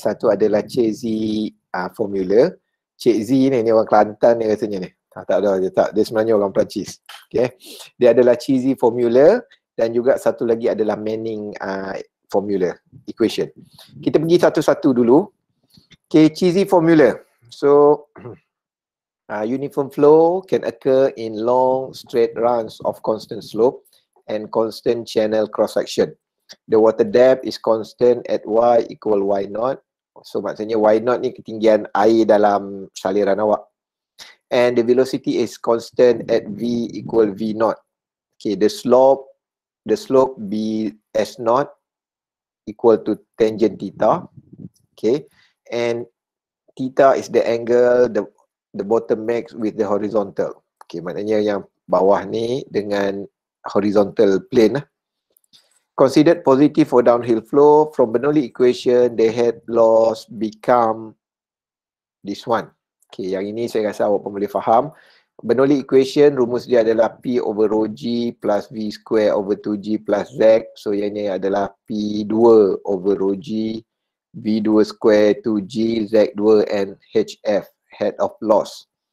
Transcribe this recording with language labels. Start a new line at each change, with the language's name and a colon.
Malay: Satu adalah Cik Z formula. Cik Z ni orang Kelantan ni rasanya ni. Tak ada, dia sebenarnya orang Perancis. Okay. Dia adalah cheesy formula dan juga satu lagi adalah Manning formula, equation. Kita pergi satu-satu dulu. Okay, cheesy formula.
English: So, uniform flow can occur in long straight runs of constant slope and constant channel cross section. The water depth is constant at y equal y0.
Malay: So maksudnya y0 ni ketinggian air dalam saliran awak.
English: And the velocity is constant at v equal v0. Okay, the slope b s0 equal to tangent theta. Okay, and theta is the angle the bottom makes with the horizontal.
Malay: Okay, maknanya yang bawah ni dengan horizontal plane.
English: Considered positive for downhill flow. From Bernoulli equation, the head loss become this one.
Malay: Okay, yang ini saya rasa awak pun boleh faham. Bernoulli equation, rumus dia adalah P over rho G plus V square over 2G plus Z. So yang ini adalah P2 over rho G, V2 square 2G, Z2 and HF, head of loss.